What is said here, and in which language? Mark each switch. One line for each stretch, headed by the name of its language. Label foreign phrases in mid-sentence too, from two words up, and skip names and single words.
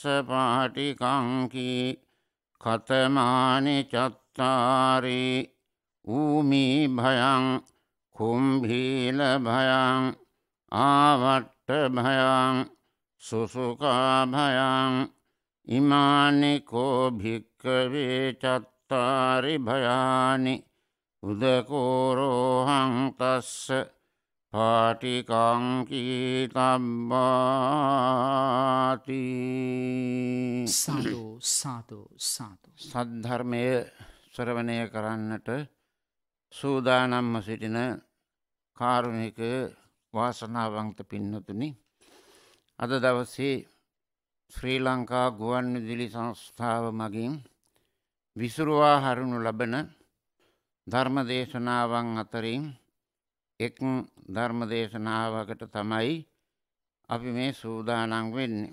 Pali: පාටිකංකී කතමානි චත්තාරි ඌමී භයං කුම්භීල භයං ආවට්ට භයං සුසුකා භයං ඉමානිකෝ භික්කවේ චත්තාරි භයානි උදකෝරෝහං තස්ස පාටිකංකීතබ්බාති
Sinhala: සාදු සාදු සාදු සද්ධර්මය ශ්‍රවණය කරන්නට සූදානම්ව සිටින කාරුණික වාසනාවන්ත පින්නතුනි, අද දවසේ ශ්‍රී ලංකා ගුවන් විදුලි සංස්ථාව මගින් විසුරුවා හරිනු ලබන ධර්මදේශනාවන් අතරින් එක් ධර්මදේශනාවකට තමයි අපි මේ සූදානම් වෙන්නේ.